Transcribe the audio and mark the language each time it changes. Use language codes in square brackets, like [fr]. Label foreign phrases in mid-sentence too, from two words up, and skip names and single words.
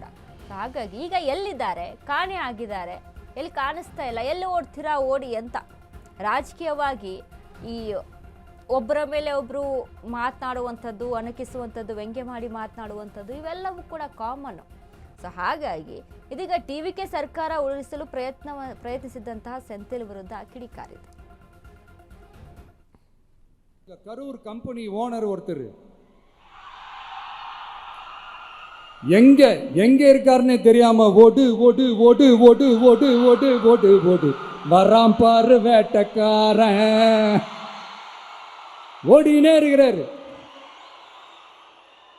[kn] ಹಾಗಾಗಿ ಈಗ ಎಲ್ಲಿದ್ದಾರೆ, ಕಾಣೆ ಆಗಿದ್ದಾರೆ, ಎಲ್ಲಿ ಕಾಣಿಸ್ತಾ ಇಲ್ಲ, ಎಲ್ಲಿ ಓಡ್ತೀರಾ ಓಡಿ ಅಂತ ರಾಜಕೀಯವಾಗಿ ಈ ಒಬ್ಬರ ಮೇಲೆ ಒಬ್ಬರು ಮಾತನಾಡುವಂಥದ್ದು, ಅಣಕಿಸುವಂಥದ್ದು, ವ್ಯಂಗ್ಯ ಮಾಡಿ ಮಾತನಾಡುವಂಥದ್ದು ಇವೆಲ್ಲವೂ ಕೂಡ ಕಾಮನ್. ಸೊ ಹಾಗಾಗಿ ಇದೀಗ ಟಿವಿಕೆ ಸರ್ಕಾರ ಉರುಳಿಸಲು ಪ್ರಯತ್ನಿಸಿದಂತಹ ಸೆಂಥಿಲ್ ವಿರುದ್ಧ ಕಿಡಿಕಾರಿದೆ. [ta] கரூர் [en] company owner [ta] ஒருத்தர் எங்க இருக்காருன்னு தெரியாம ஓடு ஓடு ஓடு ஓடு ஓடு ஓடு ஓடு ஓடு வராம் பாரு வேட்டக்காரன் ஓடினே இருக்கிறாரு.